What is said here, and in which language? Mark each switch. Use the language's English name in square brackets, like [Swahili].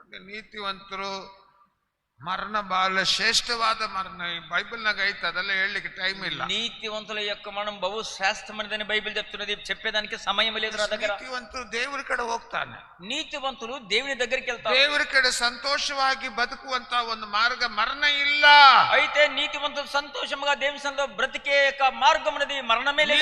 [Kannada] ನೀತಿವಂತರು ಮರಣ ಬಹಳ ಶ್ರೇಷ್ಠವಾದ ಮರಣ ಬೈಬಲ್ನಾಗ ಐತೆ, ಅದೆಲ್ಲ ಹೇಳಲಿಕ್ಕೆ ಟೈಮ್ ಇಲ್ಲ. [Telugu] నీతివంతుల యొక్క మరణం బహు శ్రేష్టమైనదని బైబిల్ చెప్తున్నది, చెప్పేదానికి సమయం లేదు నా దగ్గర. [Kannada] ನೀತಿವಂತರು ದೇವರ ಕಡೆ ಹೋಗ್ತಾನೆ. [Telugu] నీతివంతులు దేవుని దగ్గరికి వెళ్తారు. [Kannada] ದೇವರ ಕಡೆ ಸಂತೋಷವಾಗಿ ಬದುಕುವಂತ ಒಂದು ಮಾರ್ಗ ಮರಣ ಇಲ್ಲ. [Telugu] అయితే నీతివంతులు సంతోషముగా దేవుని సన్నిధిలో బ్రతికే యొక్క మార్గం అనేది మరణమే లేదు.